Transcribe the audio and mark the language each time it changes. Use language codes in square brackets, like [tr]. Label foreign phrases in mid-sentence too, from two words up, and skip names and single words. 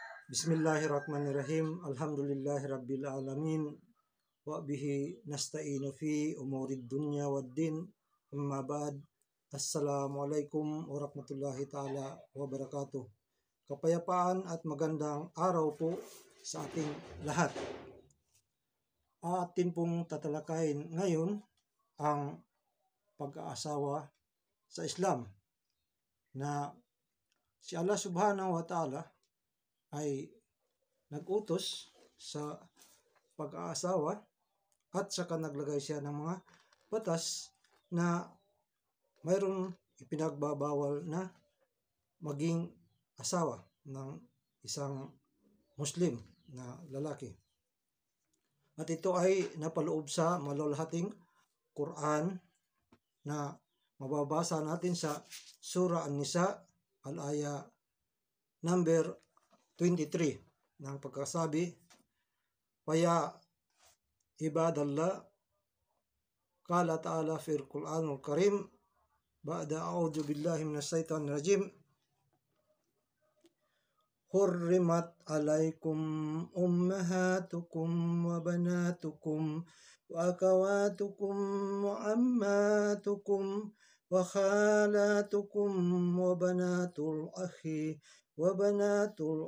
[ar] بسم الله الرحمن الرحيم. الحمد لله رب العالمين. وبه نستعين في أمور الدنيا والدين. أما بعد. السلام عليكم ورحمة الله تعالى وبركاته. [tl] Kapayapaan at magandang araw po sa ating lahat. Atin pong tatalakayin ngayon ang pag-aasawa sa Islam, na si Allah [ar] سبحانه وتعالى [tl] ay nag-utos sa pag-aasawa at saka naglagay siya ng mga batas na mayroong ipinagbabawal na maging asawa ng isang Muslim na lalaki. At ito ay napaloob sa malulahating Quran na mababasa natin sa Surah An-Nisa al-aya number 23 ng pagkasabi, [ar] "فيا عباد الله، قال تعالى في القرآن الكريم، بعد أعوذ بالله من الشيطان الرجيم, حرمت عليكم أمهاتكم وبناتكم وأخواتكم وعماتكم وخالاتكم وبنات الأخ وبنات